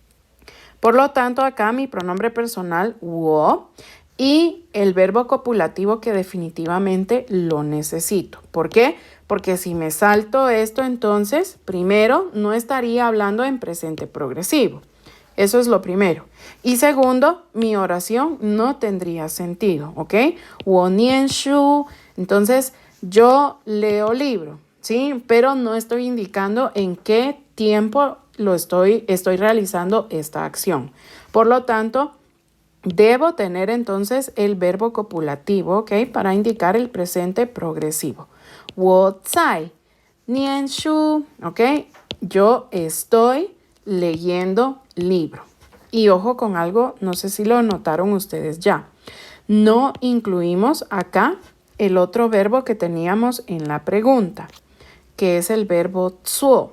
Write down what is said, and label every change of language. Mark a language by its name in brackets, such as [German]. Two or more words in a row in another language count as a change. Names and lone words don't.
[Spanish] Por lo tanto, acá mi pronombre personal, wo, y el verbo copulativo que definitivamente lo necesito. ¿Por qué? Porque si me salto esto, entonces, primero, no estaría hablando en presente progresivo. Eso es lo primero. Y segundo, mi oración no tendría sentido, ¿ok? [Chinese] 我念书, [Spanish] entonces yo leo libro, ¿sí? Pero no estoy indicando en qué tiempo estoy realizando esta acción. Por lo tanto, debo tener entonces el verbo copulativo, ¿ok? Para indicar el presente progresivo. [Chinese] 我在念书, [Spanish] ¿ok? Yo estoy leyendo libro. Y ojo con algo, no sé si lo notaron ustedes ya. No incluimos acá el otro verbo que teníamos en la pregunta, que es el verbo tsuo.